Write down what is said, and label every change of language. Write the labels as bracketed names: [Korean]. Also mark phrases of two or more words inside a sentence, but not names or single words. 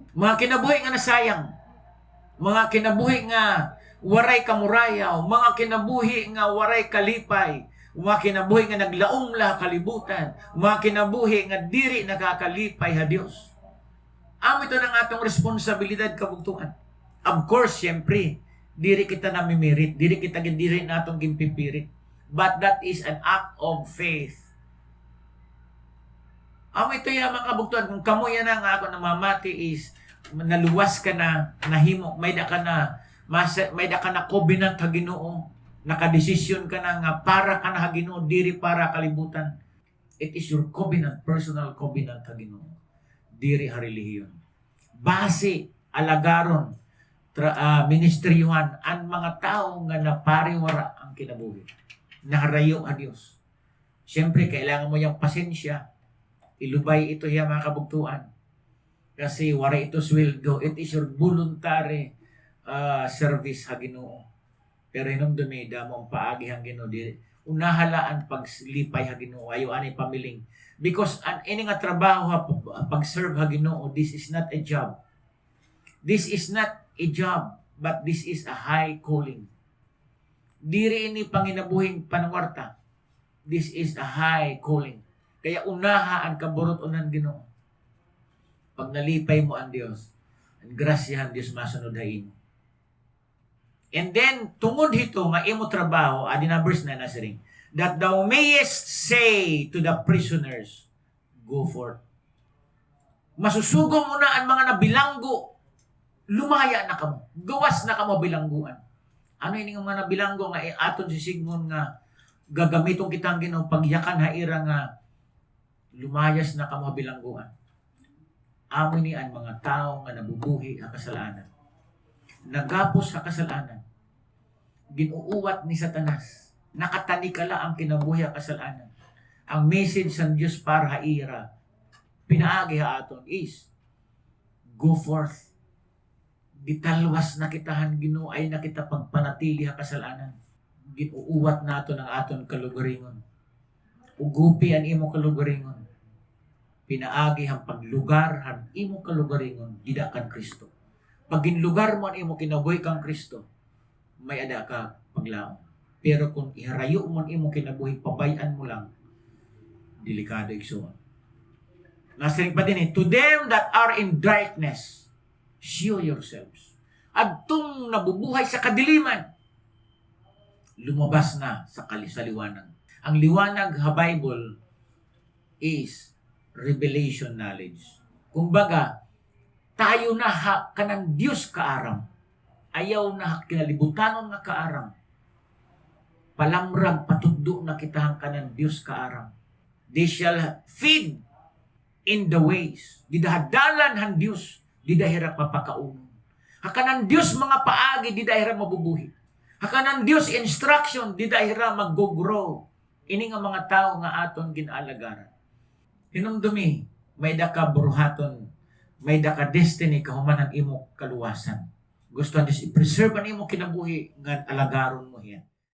[Waray] Mga kinabuhi nga nasayang. Mga kinabuhi nga waray kamurayaw, mga kinabuhi nga waray kalipay, mga kinabuhi nga naglaom la kalibutan, mga kinabuhi nga diri nakakalipay ha Dios. Ito ng atong responsibilidad kabugtuan. [English] Of course, [Waray] siyempre, diri kita namimirit, diri kita diri natong ginpipirit. [English] But that is an act of faith. [Waray] Ito yung mga kabugtuan. Kung kamo yan ang ako namamati is naluwas ka na, nahimo, may da ka na covenant ha Ginoo, Nakadesisyon ka na nga para ka na Ginoo, diri para kalibutan. [English] It is your covenant, personal covenant Ginoo. [Waray] Diri ha relihiyon. Base alagaron ministryuhan ang mga tao nga napariwara ang kinabuhi. Naharayo a Dios. Siyempre kailangan mo yung pasensya. Ilubay ito ya mga kabugtuan. Kasi wara ito sweldo. [English] It is your voluntary service [Waray] ha Ginoo. Pero hinumdumi damo ang paagi hang Ginoo diri. Unahalaan paglipay ha Ginoo ayo ani pamiling. Because ini nga trabaho pag-serve ha Ginoo, [English] this is not a job. This is not a job, but this is a high calling. [Waray] Diri ini panginabuhing panangwarta. [English] This is a high calling. [Waray] Kaya unaha ang kaburot unan Ginoo. Pag nalipay mo ang Dios, ang grasyahan Dios masunod hain. And then tungod hito nga imo trabaho adi na verse na nasiring, [English] that thou mayest say to the prisoners, go forth. [Waray] Masusugong mo na ang mga nabilanggo. Lumaya na kamo. Gawas na kamo bilangguan. Ano ini nga mga nabilanggo nga aton si Sigmund nga gagamitong kitang Ginoo pagyakan haira nga lumayas na kamo bilangguan. Amo ni ang mga tao nga nabubuhi sa kasalanan. Nagapos sa kasalanan. Ginuuwat ni Satanas. Nakatanikala ang kinabuhi sa kasalanan. Ang message sa Diyos para haira pinaagi ha aton [English] is go forth. [Waray] Gitalwas na kitahan Ginoo ay nakita pagpanatili ha kasalanan. Ginuuwat nato ng aton kalugaringon. Ugupi ang imo kalugaringon. Pinaagi ang paglugar han imo kalugaringon didakan Kristo. Pag ginlugar mo ang imo kinabuhi kang Kristo, may ada ka paglaom. Pero kung iharayo mo ang imo kinabuhi pabayan mo lang, delikado igsoon. Nasiring pa din [English] to them that are in darkness, show yourselves. [Waray] Adtong nabubuhay sa kadiliman, lumabas na sa liwanag. Ang liwanag ha Bible [English] is revelation knowledge. [Waray] Kumbaga, tayo na kanang Dios kaaram. Ayaw na kinalibutanon nga kaaram. Palamrag patuddo na kitahang kanang Dios kaaram. [English] They shall feed in the ways. [Waray] Didahadalan han Dios, didahira papakaunon. Hakanan Dios mga paagi, didahira mabubuhi. Hakanan Dios instruction, didahira mag-grow. Ini nga mga tao nga aton ginaalagaran. Hinumdumi, may daka buruhaton, may daka destiny kahuman ang imo kaluwasan. Gusto Dios i-preserve ang imo kinabuhi nga alagaron mo yan.